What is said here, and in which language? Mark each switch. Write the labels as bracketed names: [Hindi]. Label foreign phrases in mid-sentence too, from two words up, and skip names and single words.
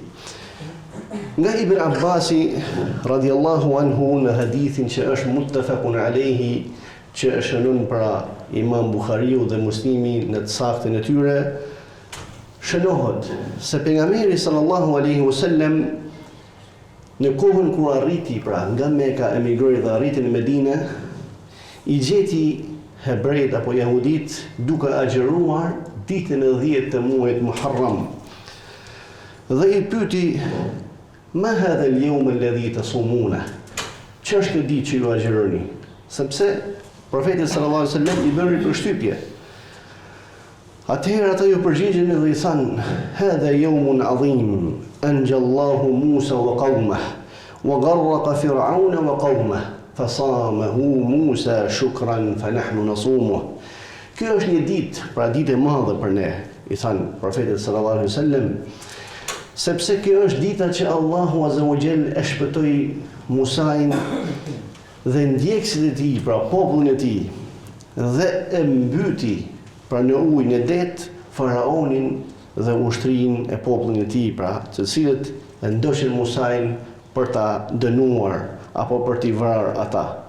[Albanian] Nga Ibn Abbasi [Arabic] رضي الله عنه [Albanian] në hadithin që është [Arabic] متفق عليه, [Albanian] që e shënon pra Imam Buhariu dhe Muslimi në të saktën e tyre, shënohet se pejgamberi [Arabic] صلى الله عليه وسلم [Albanian] në kohën kur arriti pra nga Mekka, emigroi dhe arriti në Medinë, i gjeti hebrejt apo jehudit duke agjëruar ditën e 10 të muajit Muharram. Dhe i pyeti: [Arabic] ما هذا اليوم الذي تصومون? [Albanian] Ç'është kjo ditë që ju agjëroni? Sepse profeti [Arabic] صلى الله عليه وسلم [Albanian] i bëri përshtypje. Atëherë ata ju përgjigjen dhe i thanë: [Arabic] هذا يوم عظيم أنجى الله موسى وقومه وغرق فرعون وقومه فصامه موسى شكرا فنحن نصومه. [Albanian] Kjo është një ditë, pra ditë e madhe për ne, i thanë profetit [Arabic] صلى الله عليه وسلم, [Albanian] sepse kjo është dita që Allahu [Arabic] عز وجل [Albanian] e shpëtoi Musain dhe ndjekësit e tij, pra popullin e tij, dhe e mbyti pra në ujin e det faraonin dhe ushtrinë e popullin e tij, pra të cilët e ndoqën Musain për ta dënuar apo për t'i vrarë ata.